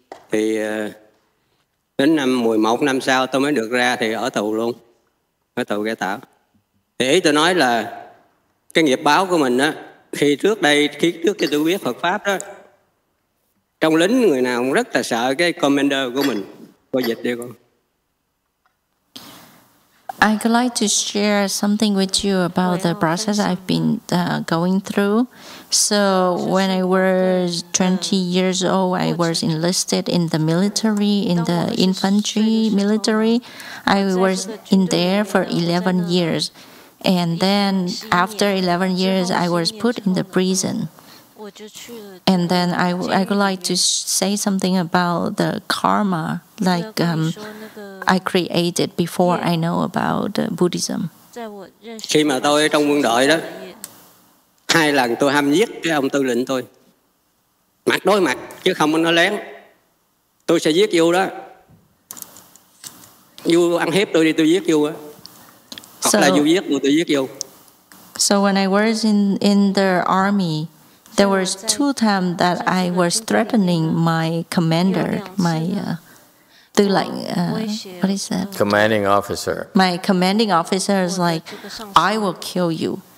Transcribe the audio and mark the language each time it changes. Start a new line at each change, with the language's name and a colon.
Vietnamese: Thì đến năm 11 năm sau tôi mới được ra, thì ở tù luôn, ở tù cải tạo. Thì ý tôi nói là cái nghiệp báo của mình á, khi trước khi tôi biết Phật pháp đó, trong lính người nào cũng rất là sợ cái commander của mình. Cô dịch đi con.
English: I would like to share something with you about the process I've been going through. So when I was 20 years old, I was enlisted in the military, in the infantry military. I was in there for 11 years. And then after 11 years, I was put in the prison. And then I would like to say something about the karma, like I created before I know about Buddhism.
Vietnamese: Khi mà tôi ở trong quân đội đó, 2 lần tôi hăm giết cái ông tư lệnh tôi, mặt đối mặt chứ không có nói lén. Tôi sẽ giết vô đó, vô ăn hiếp tôi đi, tôi giết vô á, hoặc là vô giết vô tôi giết vô.
English: So when I was in the army, there was 2 times that I was threatening my commander, my tư lệnh, what is that? Commanding officer. My commanding officer is like, I will kill you.